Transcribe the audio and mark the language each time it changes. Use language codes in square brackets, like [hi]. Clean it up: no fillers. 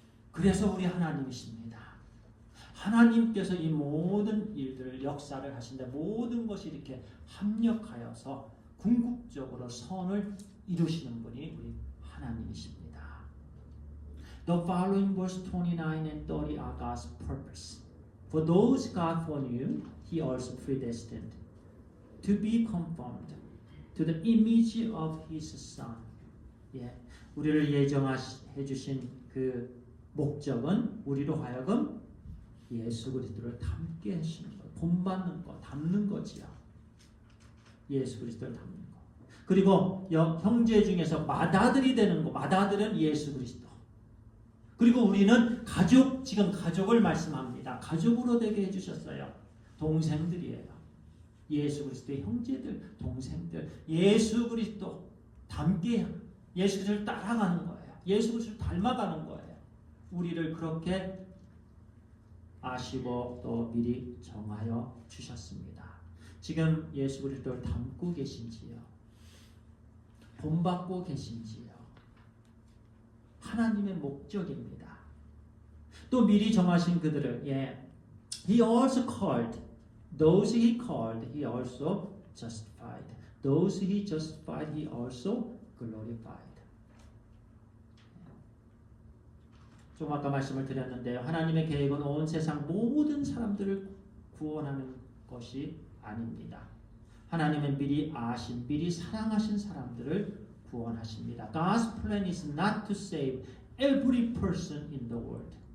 [ko] 그래서 우리 하나님이십니다. 하나님께서 이 모든 일들을 역사를 하신다. 모든 것이 이렇게 합력하여서 궁극적으로 선을 이루시는 분이 우리 하나님이십니다. [en] The following verse 29 and 30 are God's purpose. For those God foreknew, He also predestined to be conformed to the image of His Son. [ko] 예, 우리를 예정해 주신 그 목적은 우리로 하여금 예수 그리스도를 닮게 하시는 것, 본받는 것, 닮는 거지요. 예수 그리스도를 닮는 것. 그리고 형제 중에서 맏아들이 되는 것, 맏아들은 예수 그리스도. 그리고 우리는 가족, 지금 가족을 말씀합니다. 가족으로 되게 해주셨어요. 동생들이에요. 예수 그리스도의 형제들, 동생들. 예수 그리스도 닮게, 예수 그리스도를 따라가는 거예요. 예수 그리스도를 닮아가는 거예요. 우리를 그렇게 아시고 또 미리 정하여 주셨습니다. 지금 예수 그리스도를 닮고 계신지요? 본받고 계신지요? 하나님의 목적입니다. 또 미리 정하신 그들을 [en] He also called. Those He called, He also justified. Those He justified, He also glorified. [ko] 좀 아까 말씀을 드렸는데요. 하나님의 계획은 온 세상 모든 사람들을 구원하는 것이 아닙니다. 하나님은 미리 아신, 미리 사랑하신 사람들을 구원하십니다. [en] God's plan is not to save every person in the world.